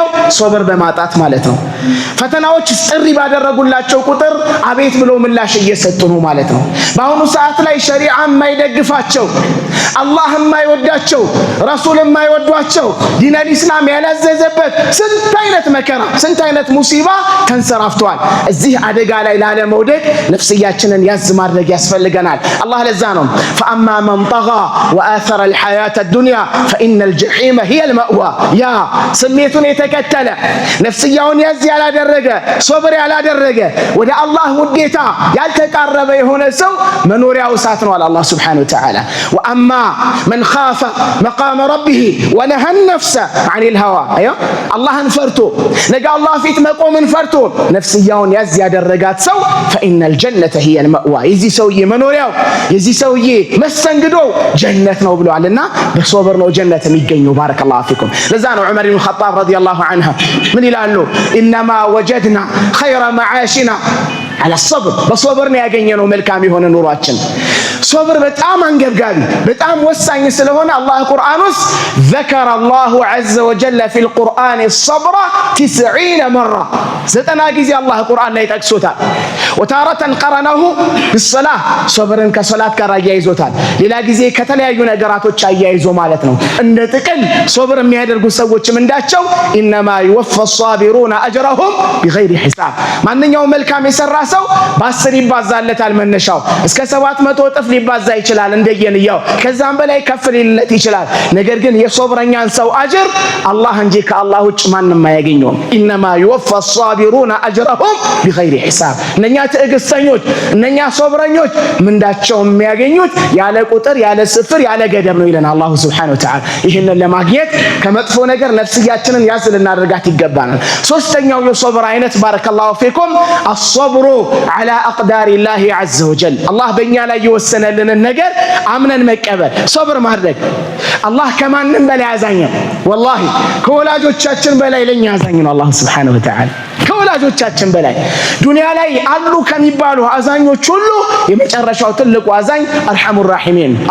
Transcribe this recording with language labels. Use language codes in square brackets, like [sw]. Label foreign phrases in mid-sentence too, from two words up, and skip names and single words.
[am] ሶብር በማጣት ማለት ነው። ፈተናዎች ጥሪ ባደረጉላቸው ቁጥር አቤት ብሎ ምላሽ እየሰጡ ነው ማለት ነው። በአሁኑ ሰዓት ላይ ሸሪዓ የማይደግፋቸው፣ አላህ የማይወዳቸው፣ ረሱል የማይወዷቸው፣ ዲነል ኢስላም ያላዘዘበት ስንት አይነት መከራ ስንት አይነት ሙሲባ ተንሰራፍተዋል። እዚህ አደጋ ላይ ላለመውደቅ ነፍስያችንን ያዝ ማድረግ ያስፈልገናል። አላህ ለዛ ነው [ar] فأما من طغى وآثر الحياة الدنيا فإن الجحيم هي المأوى [am] ያ ስሜቱን የተከተለ ነፍስያውን ያዝ ያላደረገ ሶብር ያላደረገ ወደ አላህ ውዴታ ያልተቃረበ የሆነ ሰው መኖሪያው እሳት ነው አለ አላህ [ar] سبحانه وتعالى። وأما من خاف مقام ربه ونهى النفس عن الهوى [am] አላህን ፈርቶ ነገ አላህ ፊት መቆምን ፈርቶ ነፍስያውን ያዝ ያደረጋት ሰው [ar] فإن الجنة هي المأوى [am] የዚህ ሰውዬ መኖሪያው የዚህ ሰውዬ መስተንግዶ ጀነት ነው ብለዋልና በሶብር ነው ጀነት የሚገኘው። [ar] بارك الله فيكم [am] ለዛ ነው ዑመር ኢብኑ ኸጣብ [ar] رضي الله عنه [am] ምን ይላሉ? [ar] إنما وجدنا خير معاشنا [am] አለ ሶብር በሶብር ነው ያገኘነው መልካም የሆነ ኑሯችን። ሶብር በጣም አንገብጋቢ በጣም ወሳኝ ስለሆነ አላህ ቁርአን ውስጥ [ar] ذكر الله عز وجل في القرآن الصبر 90 مرة [am] 90 ጊዜ አላህ ቁርአን ላይ ጠቅሶታል። [ar] وتارة قرنه بالصلاة [am] ሶብርን ከሶላት ጋር አያይዞታል። ሌላ ጊዜ ከተለያዩ ነገራቶች አያይዞ ማለት ነው። እንደ ጥቅል ሶብር የሚያደርጉ ሰዎች ምንዳቸው [ar] إنما يوفى الصابرون أجرهم بغير حساب [am] ማንኛውም መልካም የሰራ ሰው በ10 ይባዛለታል። መነሻው እስከ 700 እጥፍ ሊባዛ ይችላል እንደየንያው፣ ከዛም በላይ ከፍ ሊለት ይችላል። ነገር ግን የሶብረኛን ሰው አጅር አላህ እንጂ ከአላህ ውጭ ማንም አያገኘውም። [ar] إنما يوفى الصابرون أجرهم بغير حساب [am] እነኛ ትዕግስተኞች እነኛ ሶብረኞች ምንዳቸው የሚያገኙት ያለ ቁጥር ያለ ስፍር ያለ ገደብ ነው ይለናል አላህ [ar] سبحانه وتعالى። [am] ይሄንን ለማግኘት ከመጥፎ ነገር ነፍስያችንን ያዝ ልናደርጋት ይገባናል። ሶስተኛው የሶብር አይነት [ar] بارك الله فيكم الصبر على أقدار الله عز وجل الله [am] በእኛ ላይ የወሰነልንን ነገር አምነን መቀበል ሶብር ማድረግ። አላህ ከማንም በላይ አዛኝ ነው። ወላሂ ከወላጆቻችን በላይ ለኛ አዛኝ ነው አላህ [ar] سبحانه وتعالى። [am] ከወላጆቻችን በላይ ዱንያ ላይ አሉ ከሚባሉ አዛኞች ሁሉ የመጨረሻው ትልቁ አዛኝ [ar] أرحم الراحمين